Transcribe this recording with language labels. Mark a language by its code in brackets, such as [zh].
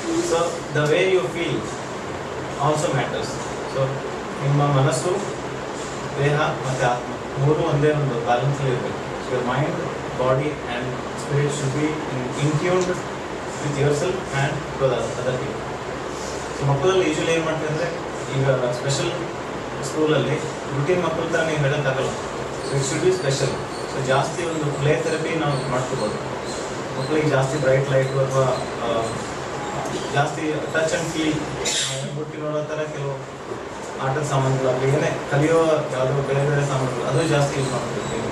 [en] So the way you feel also matters. [kn] So ನಿಮ್ಮ ಮನಸ್ಸು ದೇಹ ಮತ್ತು ಆತ್ಮ ಮೂರು ಒಂದೇ ಒಂದು ಬ್ಯಾಲೆನ್ಸ್ ಇರಬೇಕು. [en] So your mind, body and spirit should be in tuned with yourself and with other people. [kn] So ಮಕ್ಕಳಲ್ಲಿ ಯೂಶಲಿ ಏನು ಮಾಡ್ತಾರೆ ಅಂದರೆ ಈಗ ಸ್ಪೆಷಲ್ ಸ್ಕೂಲಲ್ಲಿ ರುಟೀನ್ ಮಕ್ಕಳ ಥರ ನೀವು ಹೇಳೋಕ್ಕಾಗಲ್ಲ. [en] So it should be special. [kn] So ಜಾಸ್ತಿ ಒಂದು ಪ್ಲೇ ಥೆರಪಿ ನಾವು ಮಾಡ್ಕೋಬೋದು. ಮಕ್ಕಳಿಗೆ ಜಾಸ್ತಿ ಬ್ರೈಟ್ ಲೈಟು ಅಥವಾ ಜಾಸ್ತಿ ಟಚ್ ಆ್ಯಂಡ್ ಫೀಲ್ ಮುಟ್ಟಿ ನೋಡೋ ಥರ ಕೆಲವು ಆಟದ ಸಾಮಾನುಗಳು ಆಗಲಿ ಏನೇ ಕಲಿಯೋ ಯಾವುದೋ ಬೇರೆ ಬೇರೆ ಸಾಮಾನುಗಳು ಅದು ಜಾಸ್ತಿ ಯೂಸ್ ಮಾಡ್ಬೋದು.